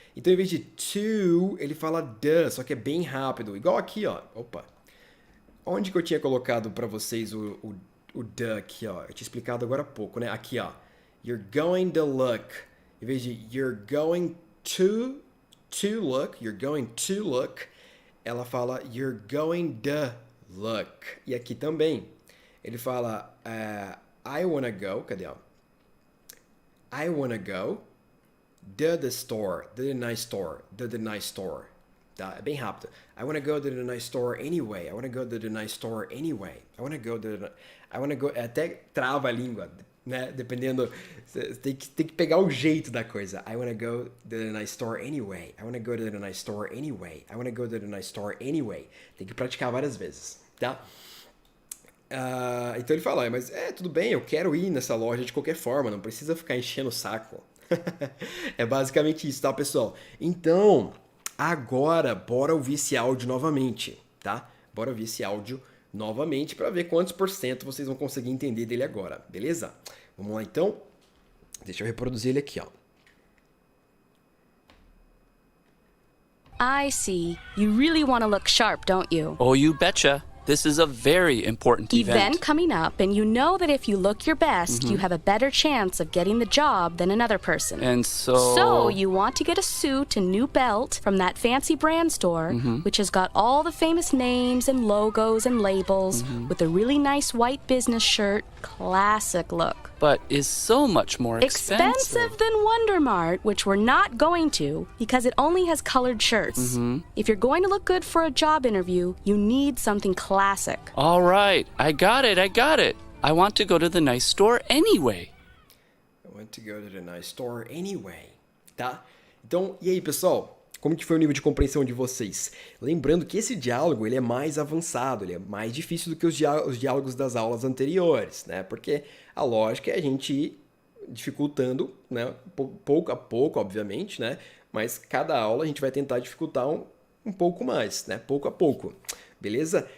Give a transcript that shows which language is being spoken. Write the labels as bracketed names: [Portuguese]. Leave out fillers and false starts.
[Portuguese] Então em vez de to, ele fala the, só que é bem rápido. Igual aqui, ó. Opa. Onde que eu tinha colocado pra vocês o the aqui, ó? Eu tinha explicado agora há pouco, né? [English] Aqui, ó. You're going to look. Em vez de you're going to look, you're going to look, ela fala you're going to look. [Portuguese] E aqui também, ele fala I wanna go, cadê, ó? [English] I wanna go to the store, to the nice store, to the nice store. Tá? É bem rápido. I wanna go to the nice store anyway. I wanna go to the nice store anyway. I wanna go to the... I wanna go... Até trava a língua, né? Dependendo... [Portuguese] Tem que pegar o jeito da coisa. [English] I wanna go to the nice store anyway. I wanna go to the nice store anyway. I wanna go to the nice store anyway. [Portuguese] Tem que praticar várias vezes, tá? Então ele fala, mas tudo bem, eu quero ir nessa loja de qualquer forma, não precisa ficar enchendo o saco. É basicamente isso, tá, pessoal? Então, agora, bora ouvir esse áudio novamente, tá? Bora ouvir esse áudio novamente para ver quantos % vocês vão conseguir entender dele agora, beleza? Vamos lá, então. Deixa eu reproduzir ele aqui, ó. [English] I see. You really want to look sharp, don't you? Oh, you betcha. This is a very important event. Coming up, and you know that if you look your best, you have a better chance of getting the job than another person. And so... So you want to get a suit and new belt from that fancy brand store, which has got all the famous names and logos and labels, with a really nice white business shirt, classic look. But is so much more Expensive than Wonder Mart, which we're not going to because it only has colored shirts. If you're going to look good for a job interview, you need something classic. All right, I got it. I want to go to the nice store anyway. I want to go to the nice store anyway, tá? [Portuguese] Então, e aí, pessoal? Como que foi o nível de compreensão de vocês? Lembrando que esse diálogo ele é mais avançado, ele é mais difícil do que os diálogos das aulas anteriores, né? Porque a lógica é a gente ir dificultando, né? Pouco a pouco, obviamente, né? Mas cada aula a gente vai tentar dificultar um pouco mais, né? Pouco a pouco. Beleza?